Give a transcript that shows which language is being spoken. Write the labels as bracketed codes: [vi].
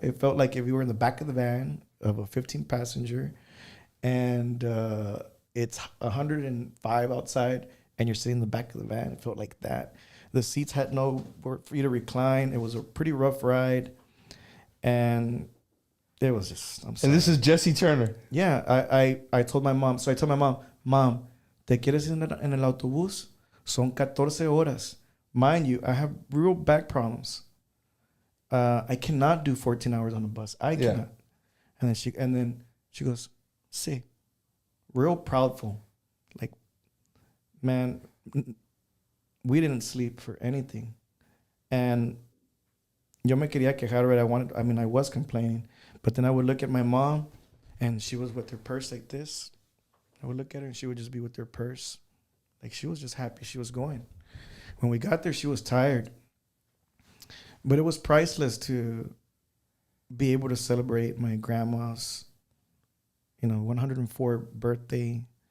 [en] It felt like if you were in the back of the van of a 15-passenger, and it's 105 outside, and you're sitting in the back of the van. It felt like that. The seats had no for you to recline. It was a pretty rough ride, and it was just. I'm sorry. And this is Jesse Turner. Yeah, I told my mom. So I told my mom, [es] ¿te quieres ir en el autobús? Son 14 horas. [en] Mind you, I have real back problems. I cannot do 14 hours on a bus. I cannot. And then she goes, sí. Real proudful. Like, man, we didn't sleep for anything. And [es] yo me quería quejar, right? [en] I was complaining. But then I would look at my mom, and she was with her purse like this. I would look at her, and she would just be with her purse. Like, she was just happy she was going. When we got there, she was tired. But it was priceless to be able to celebrate my grandma's, 104th birthday.